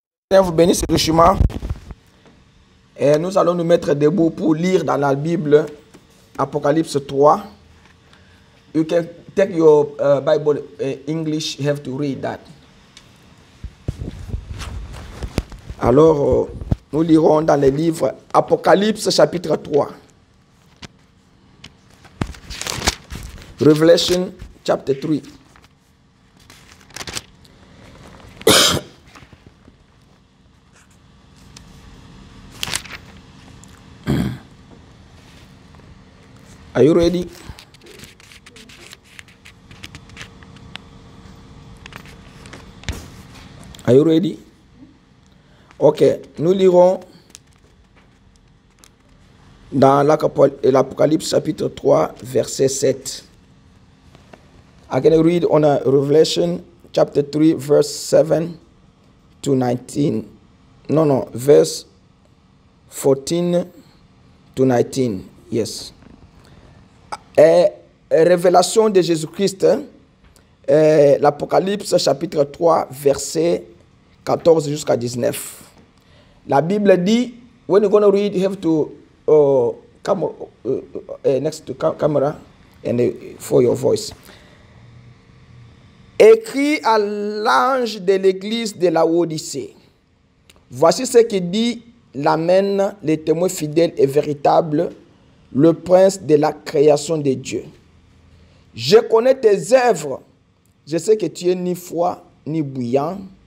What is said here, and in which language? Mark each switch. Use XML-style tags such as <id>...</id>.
<fr>Seigneur vous bénisse richement. Et nous allons nous mettre debout pour lire dans la Bible Apocalypse 3.</fr> <en>You can take your Bible English, you have to read that.</en> <fr>Alors, nous lirons dans les livres Apocalypse chapitre 3.</fr> <en>Revelation chapter 3. Are you ready? Are you ready?</en> <fr>Ok, nous lirons dans l'Apocalypse chapitre 3, verset 7.</fr> <en>I can read on Revelation chapter 3, verse 7 to 19. No, verse 14 to 19. Yes.</en> <fr>Révélation de Jésus-Christ, l'Apocalypse chapitre 3, verset 14 jusqu'à 19. La Bible dit,</fr> <en>when you're going to read, you have to come next to camera and for your voice.</en> <fr>Écrit à l'ange de l'église de la Odyssée. Voici ce que dit l'Amen, le témoin fidèle et véritable, le prince de la création de Dieu. Je connais tes œuvres. Je sais que tu es ni froid ni bouillant.</fr>